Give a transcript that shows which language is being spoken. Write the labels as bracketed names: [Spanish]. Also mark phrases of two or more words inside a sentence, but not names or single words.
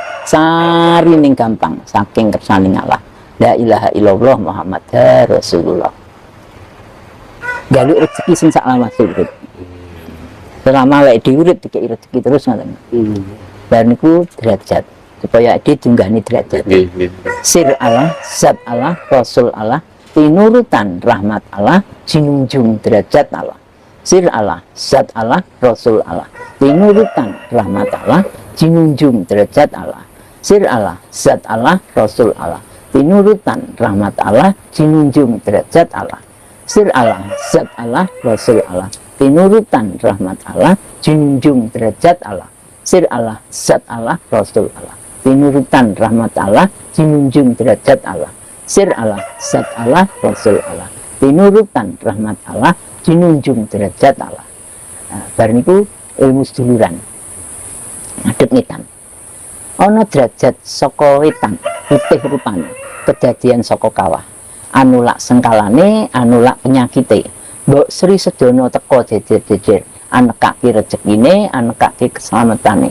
[Javanese] Sarining gampang saking kersaning Allah. [Arabic] لا إله إلا الله محمد رسول الله. [Javanese] Galuk rezeki sing sak lawase urip. Selama lek diurip dikek rezeki terus ngoten. Bar niku derajat supaya ditunggani derajat. Sir Allah, zat Allah, Rasul Allah, tinurutan rahmat Allah, jinunjung derajat Allah. Sir Allah, zat Allah, Rasul Allah, tinurutan rahmat Allah, jinunjung derajat Allah. Sir Allah, zat Allah, Rasul Allah, tinurutan rahmat Allah, jinunjung derajat Allah. Sir Allah, zat Allah, Rasul Allah, tinurutan rahmat Allah, junjung derajat Allah. Sir Allah, zat Allah, Rasul Allah, tinurutan rahmat Allah, junjung derajat Allah. Sir Allah, zat Allah, Rasul Allah, tinurutan rahmat Allah, junjung derajat Allah. Nah, bar niku ilmu seduluran. Ngadep ngitan. Ana derajat saka wetan, putih rupane, kedadian saka kawah. Anu lak sengkalane, anu lak penyakite. Mbok Sri sedono teko jejer-jejer, anekake rezekine, anekake keselamatan.